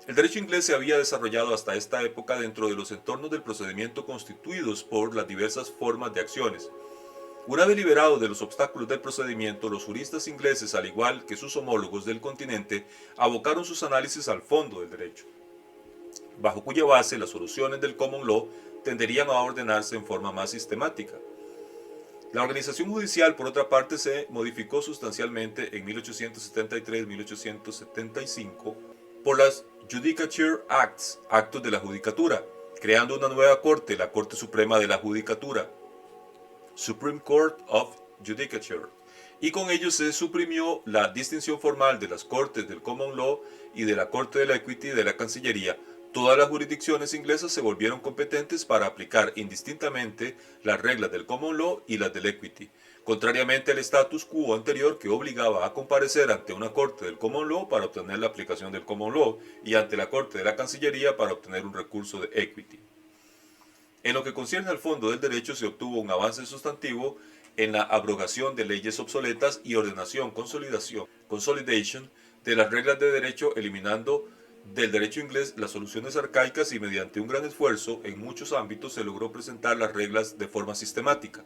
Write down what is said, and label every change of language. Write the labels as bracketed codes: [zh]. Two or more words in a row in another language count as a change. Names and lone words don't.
[es] El derecho inglés se había desarrollado hasta esta época dentro de los entornos del procedimiento constituidos por las diversas formas de acciones. Una vez liberados de los obstáculos del procedimiento, los juristas ingleses, al igual que sus homólogos del continente, abocaron sus análisis al fondo del derecho, bajo cuya base las soluciones del common law tenderían a ordenarse en forma más sistemática. La organización judicial, por otra parte, se modificó sustancialmente en 1873-1875 por las Judicature Acts, actos de la judicatura, creando una nueva corte, la Corte Suprema de la Judicatura, [en] Supreme Court of Judicature, [es] y con ello se suprimió la distinción formal de las cortes del Common Law y de la Corte del Equity de la Cancillería. Todas las jurisdicciones inglesas se volvieron competentes para aplicar indistintamente las reglas del Common Law y las del Equity, contrariamente al [la] status quo [es] anterior que obligaba a comparecer ante una corte del Common Law para obtener la aplicación del Common Law y ante la corte de la Cancillería para obtener un recurso de Equity. En lo que concierne al fondo del derecho se obtuvo un avance sustantivo en la abrogación de leyes obsoletas y ordenación, consolidation, de las reglas de derecho, eliminando del derecho inglés las soluciones arcaicas y mediante un gran esfuerzo en muchos ámbitos se logró presentar las reglas de forma sistemática.